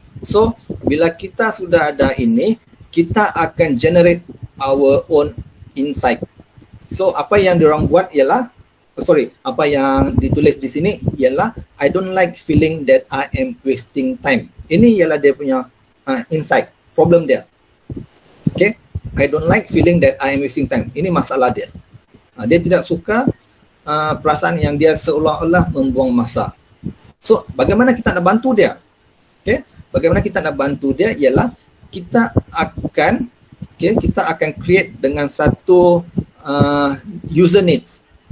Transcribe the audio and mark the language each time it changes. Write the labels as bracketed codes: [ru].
[ms] So bila kita sudah ada ini, kita akan generate our own insight. So apa yang diorang buat ialah, apa yang ditulis di sini ialah, I don't like feeling that I am wasting time. Ini ialah dia punya insight, problem dia. [en] Okay, I don't like feeling that I am wasting time. [ms] Ini masalah dia. Dia tidak suka perasaan yang dia seolah-olah membuang masa. So, bagaimana kita nak bantu dia? Okay, bagaimana kita nak bantu dia ialah kita akan create dengan satu user needs.